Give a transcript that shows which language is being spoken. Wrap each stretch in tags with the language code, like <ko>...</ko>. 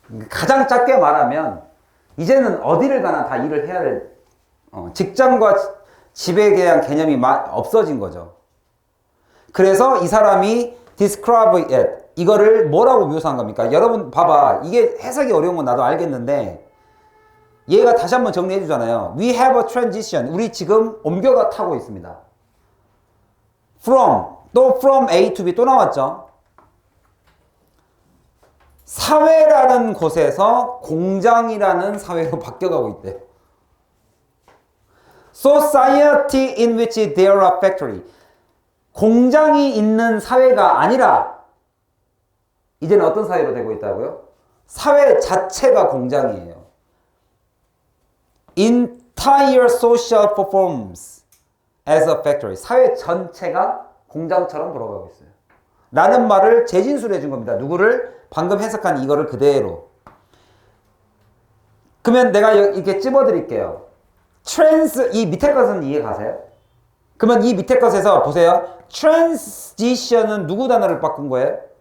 <ko>가장 짧게 말하면 이제는 어디를 가나 다 일을 해야 될 직장과 집에 대한 개념이 없어진 거죠. 그래서 이 사람이</ko> <en>describe it,</en> <ko>이거를 뭐라고 묘사한 겁니까? 여러분 봐봐, 이게 해석이 어려운 건 나도 알겠는데 얘가 다시 한번 정리해 주잖아요.</ko> <en>We have a transition,</en> <ko>우리 지금 옮겨가 타고 있습니다. From, 또</ko> <en>from A to B</en> <ko>또 나왔죠. 사회라는 곳에서 공장이라는 사회로 바뀌어가고 있대.</ko> <en>Society in which there are factory.</en> <ko>공장이 있는 사회가 아니라 이제는 어떤 사회로 되고 있다고요? 사회 자체가 공장이에요.</ko> <en>Entire social performs as a factory.</en> <ko>사회 전체가 공장처럼 돌아가고 있어요. 라는 말을 재진술해 준 겁니다. 누구를? 방금 해석한 이거를 그대로. 그러면 내가 이렇게 찝어드릴게요. 이 밑에 것은 이해 가세요? 그러면 이 밑에 것에서 보세요. transition은 누구 단어를 바꾼 거예요?</ko>